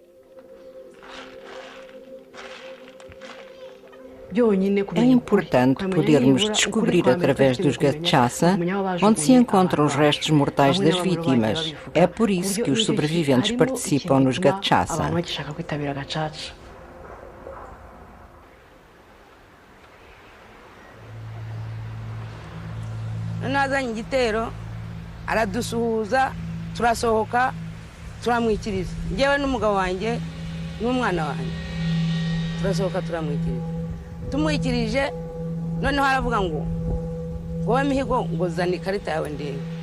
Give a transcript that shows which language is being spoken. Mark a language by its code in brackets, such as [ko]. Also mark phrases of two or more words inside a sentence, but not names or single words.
[pt] É importante podermos descobrir através dos gachaça onde se encontram os restos mortais das vítimas. É por isso que os sobreviventes participam nos gachaça. [rw] aradusuhuza turasohoka turamwikiriza njyewe n'umugabo wanjye n'umwana wanjye turasohoka turamwikiriza tumwikirije noneho aravuga ngo wowe Mihigo ngo zana ikarita yawe ndebe